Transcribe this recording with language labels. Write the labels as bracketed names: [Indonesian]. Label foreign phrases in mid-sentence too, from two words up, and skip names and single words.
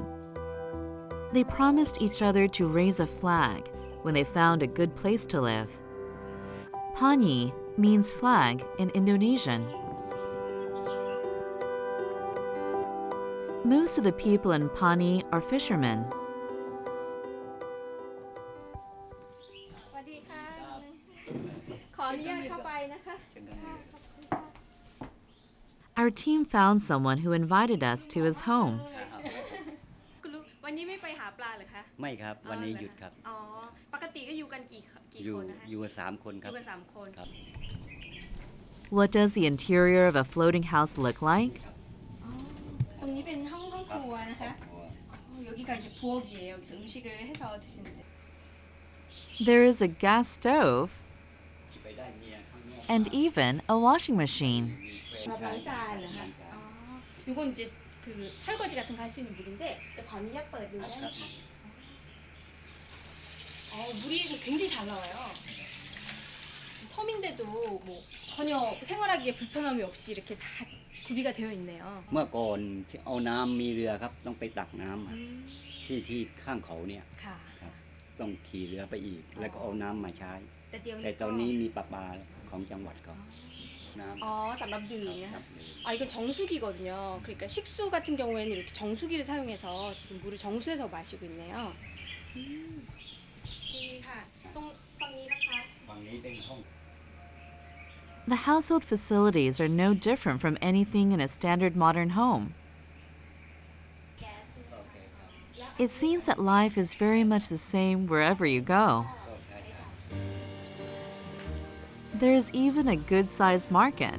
[English] They promised each other to raise a flag when they found a good place to live. Paani means flag in Indonesian. Most of the people in Paani are fishermen. [Thai] สวัสดีค่ะขออนุญาตเข้าไปนะคะ [English] Our team found someone who invited us to his home. [Thai] คุณลุงวันนี้ไม่ไปหาปลาเหรอคะ ไม่ครับวันนี้หยุดครับ อ๋อปกติก็อยู่กันกี่ อยู่ คนนะคะ อยู่สามคน อ ครับ ยู่กัน3 คน ครับ [English] What does the interior of a floating house look like? [Thai] ตรงนี้เป็นห้องครัวนะคะ [Korean] 여기가 이제 부엌이에요. 여기서 음식을 해서 드시는데. [English] There is a gas stove [Thai] ไปได้เมียข้างนอก [English] and even a washing machine. [Thai] ล้างจานเหรอคะอ๋อ [Korean] 이건 이제 그 설거지 같은 거 할 수 있는 물인데 관이야 [Thai] เปิดดูได้ไหมคะ [Korean] 물이 굉장히 잘 나와요. 섬인데도 뭐 전혀 생활하기에 불편함이 없이 이렇게 다 구비가 되어 있네요. [Thai] เมื่อก่อนที่เอาน้ำมีเรือครับต้องไปตักน้ำที่ข้างเขาเนี่ย ค่ะ ครับต้องขี่เรือไปอีก แล้วก็เอาน้ำมาใช้ แต่ ตอนนี้มีประปาของจังหวัดเขาน้ำ สำหรับดื่มนะ ครั คะ บ [Korean] 이건 정수기거든요. 그러니까 식수 같은 경우에는 이렇게 정수기를 사용해서 지금 물을 정수해서 마시고 있네요. [Thai] ดีค่ะตรงฝั่งนี้นะคะ ฝั่งนี้เป็นห้อง [English] The household facilities are no different from anything in a standard modern home. It seems that life is very much the same wherever you go. There is even a good-sized market.